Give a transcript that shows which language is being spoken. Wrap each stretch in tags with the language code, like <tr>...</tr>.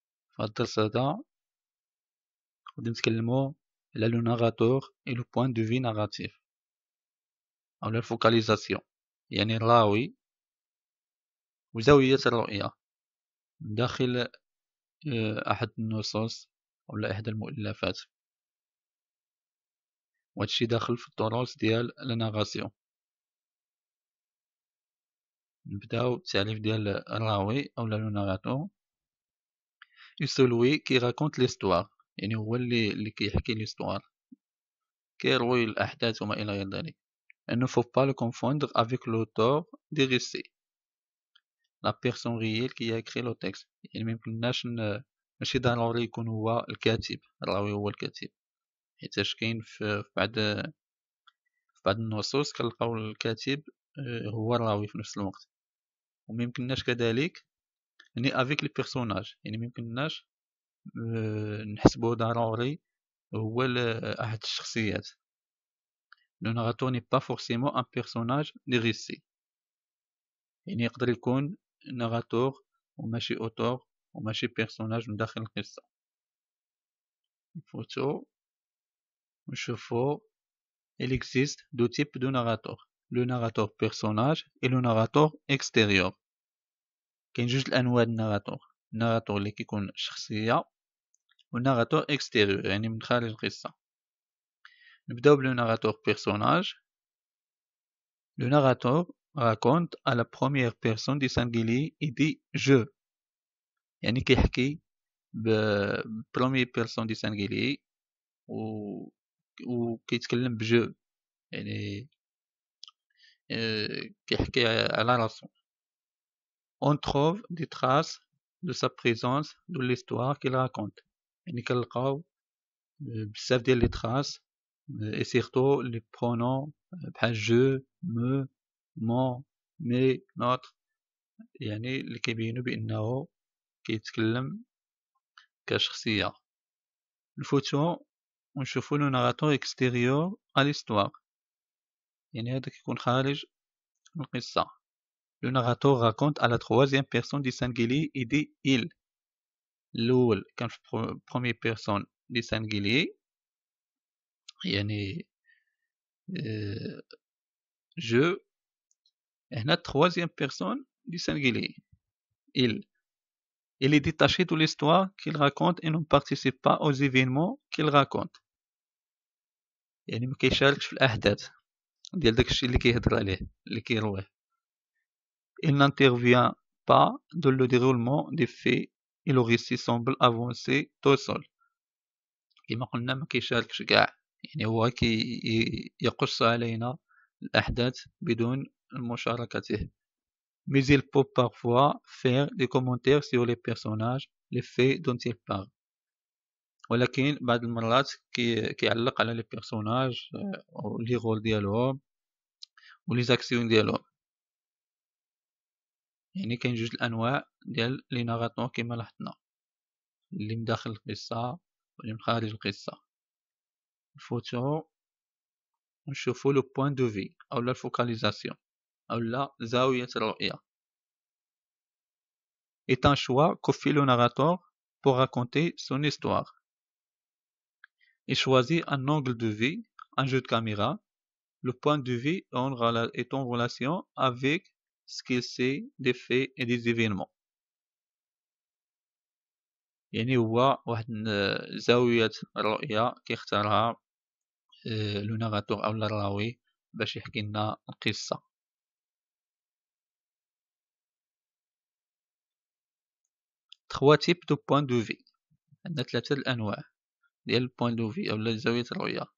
<ar>في هذا الدرس هذا غادي نتكلمو على لو ناراتور</ar> <fr>et le point de vue narratif</fr> <ar>أو الفوكاليزاسيون، يعني الراوي وزاوية الرؤية من داخل أحد النصوص أو إحدى المؤلفات، وهادشي داخل في الدروس ديال لا ناراسيون. نبداو بالتعريف ديال الراوي أو لو ناراتور.</ar> <fr>celui qui raconte l'histoire،</fr> <ar>يعني هو اللي كيحكي l'histoire، كيروي الأحداث وما إلى غير ذلك.</ar> <fr>Il ne faut pas le confondre avec l'auteur des récits، la personne réelle qui a écrit le texte.</fr> <ar>يعني ميمكنناش ماشي ضروري يكون هو الكاتب، الراوي هو الكاتب، حيتاش كاين في بعض النصوص كنلقاو الكاتب هو الراوي في نفس الوقت. وميمكنناش كذلك يعني</ar> <fr>avec les personnages،</fr> <ar>يعني ميمكنناش نحسبو ضروري هو أحد الشخصيات.</ar> <fr>Le narrateur n'est pas forcément un personnage des récits،</fr> <ar>يعني يقدر يكون ناراتور وماشي أوتور وماشي بيرسوناج من داخل القصة. الفوتو نشوفو</ar> <fr>il existe deux types de narrateur، le narrateur personnage et le narrateur extérieur.</fr> <ar>كاين جوج الأنواع الناراتور، الناراتور اللي كيكون شخصية والناراتور extérieur يعني من خارج القصة. نبداو بلو ناراتور</ar> <fr>personnage. Le narrateur raconte à la première personne du singulier et dit je،</fr> <ar>يعني كيحكي ببروميير بيرسون دي سانغيلي وكيتكلم بجو، يعني كيحكي على راسو.</ar> <fr>On trouve des traces de sa présence dans l'histoire qu'il raconte،</fr> <ar>يعني كنلقاو بزاف ديال لي تراس</ar> <fr>et surtout les pronoms</fr> <ar>بحال</ar> <fr>je me mon مي notre،</fr> <ar>يعني اللي كيبينو بأنه كيتكلم كشخصية. الفوتو ونشوفو لو ناراتور اكستيريور</ar> <fr>à l'histoire،</fr> <ar>يعني هذا كيكون خارج القصة.</ar> <fr>Le narrateur raconte à la troisième personne du singulier et dit il.</fr> <ar>الأول كان في</ar> <fr>première personne du singulier،</fr> <ar>يعني je. هنا</ar> <fr>troisième personne du singulier il. Il est détaché de l'histoire qu'il raconte et ne participe pas aux événements qu'il raconte،</fr> <ar>يعني ما كيشاركش في الأحداث ديال داكشي اللي كيهضر عليه اللي كيرويه.</ar> <fr>Il n'intervient pas dans le déroulement des faits et le récit semble avancer tout seul.</fr> <ar>كما قلنا ما كيشاركش كاع، يعني هو يقص علينا الأحداث بدون مشاركته.</ar> <fr>Mais il peut parfois faire des commentaires sur les personnages, les faits dont il parle.</fr> <ar>ولكن بعض المرات كيعلق على لي بيرسوناج ولي رول ديالهم ولي زاكسيون ديالهم. يعني كاين جوج الانواع ديال لي ناراتور كما لاحظنا، اللي من داخل القصه واللي من خارج القصه. الفوتو نشوفو لو بوين دو في او لا الفوكاليزاسيون او لا زاويه الرؤيه.</ar> <fr>est un choix que fait le narrateur pour raconter son histoire. Il choisit un angle de vue, un jeu de caméra. Le point de vue est en relation avec ce qu'il sait des faits et des événements.</fr> <ar>يعني هو واحد زاوية الرؤية كيختارها لو ناراتور أو الراوي باش يحكي لنا القصة.</ar> <fr>trois types de point de vue،</fr> <ar>عندنا ثلاثة الأنواع ديال البوين دو في أو زاوية الرؤية.</ar>